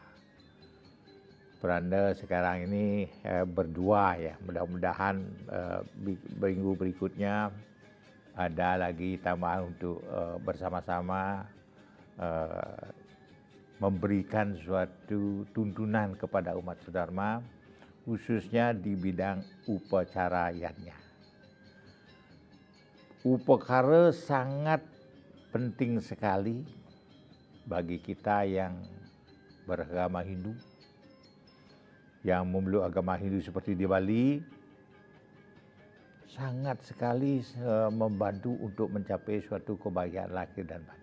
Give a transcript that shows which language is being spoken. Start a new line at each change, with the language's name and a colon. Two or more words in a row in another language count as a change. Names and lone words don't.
Indonesian: Peranda sekarang ini berdua ya, mudah-mudahan minggu berikutnya ada lagi tambahan untuk bersama-sama memberikan suatu tuntunan kepada umat sedharma khususnya di bidang upacara yatnya. Upakara sangat penting sekali bagi kita yang beragama Hindu, yang memeluk agama Hindu seperti di Bali, sangat sekali membantu untuk mencapai suatu kebahagiaan lahir dan batin.